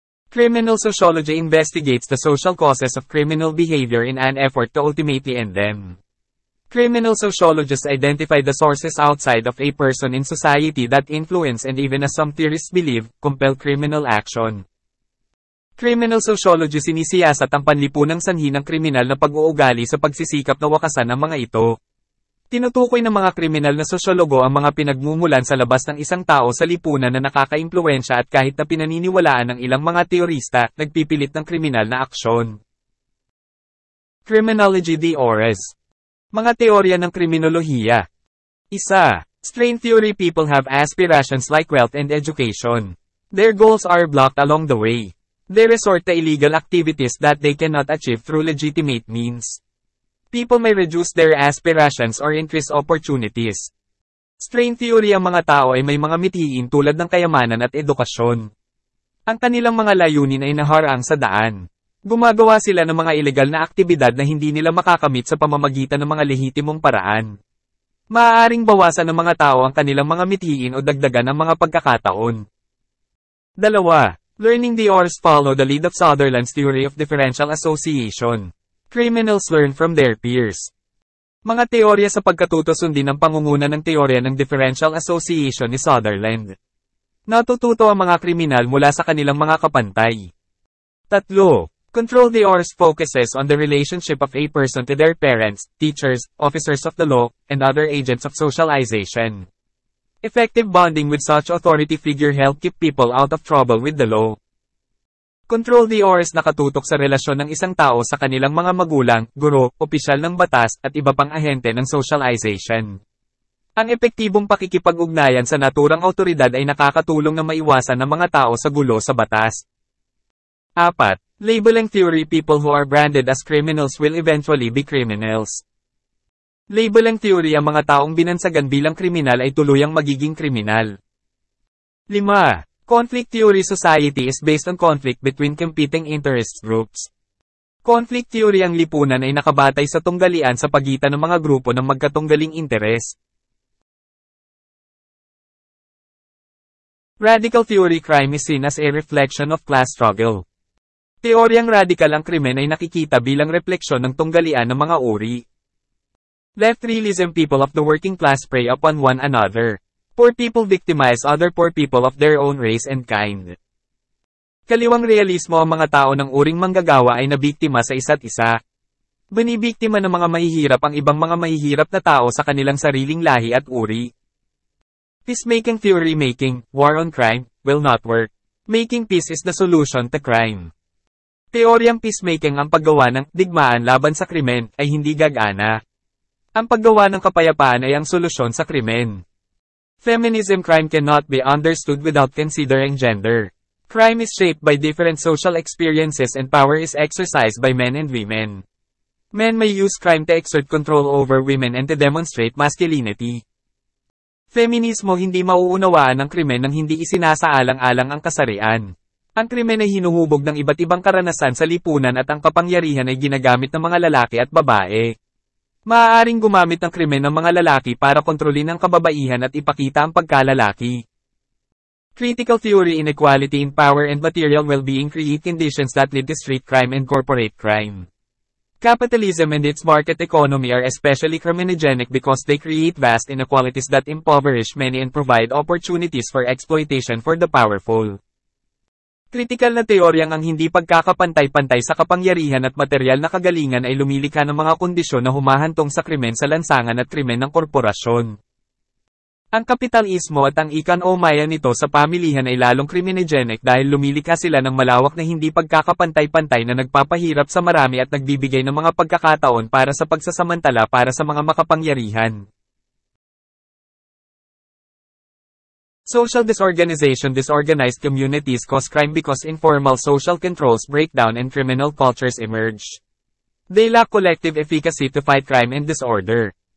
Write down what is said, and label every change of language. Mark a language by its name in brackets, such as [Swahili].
[English] Criminal sociology investigates the social causes of criminal behavior in an effort to ultimately end them. Criminal sociologists identify the sources outside of a person in society that influence and even as some theorists believe, compel criminal action. [Filipino] Criminal sociology sinisiyasat ang panlipunang sanhi ng kriminal na pag-uugali sa pagsisikap na wakasan ang mga ito. Tinutukoy ng mga kriminal na sosyologo ang mga pinagmumulan sa labas ng isang tao sa lipunan na nakakaimpluwensya at kahit na pinaniniwalaan ng ilang mga teorista, nagpipilit ng kriminal na aksyon. [English] Criminology de Ores. [Filipino] Mga teorya ng kriminolohiya. [English] 1. Strain theory. People have aspirations like wealth and education. Their goals are blocked along the way. They resort to illegal activities that they cannot achieve through legitimate means. People may reduce their aspirations or increase opportunities. Strain theory. [Filipino] Ang mga tao ay may mga mithiin tulad ng kayamanan at edukasyon. Ang kanilang mga layunin ay naharang sa daan. Gumagawa sila ng mga ilegal na aktibidad na hindi nila makakamit sa pamamagitan ng mga lehitimong paraan. Maaaring bawasan ng mga tao ang kanilang mga mithiin o dagdagan ang mga pagkakataon. [English] 2. Learning the Ores. Follow the lead of Sutherland's theory of differential association. Criminals learn from their peers. [Filipino] Mga teorya sa pagkatuto sundin ang pangunguna ng teorya ng differential association ni Sutherland. Natututo ang mga kriminal mula sa kanilang mga kapantay. 3. [English] Control the Ores focuses on the relationship of a person to their parents, teachers, officers of the law, and other agents of socialization. Effective bonding with such authority figure help keep people out of trouble with the law. Control the Ores [Filipino] nakatutok sa relasyon ng isang tao sa kanilang mga magulang, guro, opisyal ng batas, at iba pang ahente ng socialization. Ang epektibong pakikipag-ugnayan sa naturang awtoridad ay nakakatulong na maiwasan ng mga tao sa gulo sa batas. [English] 4. Labeling theory. People who are branded as criminals will eventually be criminals. Labeling theory. [Filipino] Ang mga taong binansagan bilang kriminal ay tuluyang magiging kriminal. [English] 5. Conflict theory. Society is based on conflict between competing interest groups. Conflict theory. [Filipino] Ang lipunan ay nakabatay sa tunggalian sa pagitan ng mga grupo ng magkatunggaling interes. [English] Radical theory. Crime is seen as a reflection of class struggle. [Filipino] Teoryang radical. Ang krimen ay nakikita bilang refleksyon ng tunggalian ng mga uri. [English] Left realism. People of the working class prey upon one another. Poor people victimize other poor people of their own race and kind. [Filipino] Kaliwang realismo. Ang mga tao ng uring manggagawa ay nabiktima sa isa't isa. Binibiktima ng mga mahihirap ang ibang mga mahihirap na tao sa kanilang sariling lahi at uri. [English] Peacemaking theory. Making war on crime will not work. Making peace is the solution to crime. [Filipino] Teoryang peacemaking. Ang paggawa ng digmaan laban sa krimen ay hindi gagana. Ang paggawa ng kapayapaan ay ang solusyon sa krimen. [English] Feminism. Crime cannot be understood without considering gender. Crime is shaped by different social experiences and power is exercised by men and women. Men may use crime to exert control over women and to demonstrate masculinity. [Filipino] Feminismo. Hindi mauunawaan ang krimen nang hindi isinasaalang-alang ang kasarian. Ang krimen ay hinuhubog ng iba't ibang karanasan sa lipunan at ang kapangyarihan ay ginagamit ng mga lalaki at babae. Maaaring gumamit ng krimen ng mga lalaki para kontrolin ang kababaihan at ipakita ang pagkalalaki. [English] Critical theory. Inequality in power and material well-being create conditions that lead to street crime and corporate crime. Capitalism and its market economy are especially criminogenic because they create vast inequalities that impoverish many and provide opportunities for exploitation for the powerful. [Filipino] Kritikal na teoryang ang hindi pagkakapantay-pantay sa kapangyarihan at materyal na kagalingan ay lumilikha ng mga kondisyon na humahantong sa krimen sa lansangan at krimen ng korporasyon. Ang kapitalismo at ang ikanomaya nito sa pamilihan ay lalong criminogenic dahil lumilikha sila ng malawak na hindi pagkakapantay-pantay na nagpapahirap sa marami at nagbibigay ng mga pagkakataon para sa pagsasamantala para sa mga makapangyarihan. [English] Social disorganization. Disorganized communities cause crime because informal social controls break down and criminal cultures emerge. They lack collective efficacy to fight crime and disorder.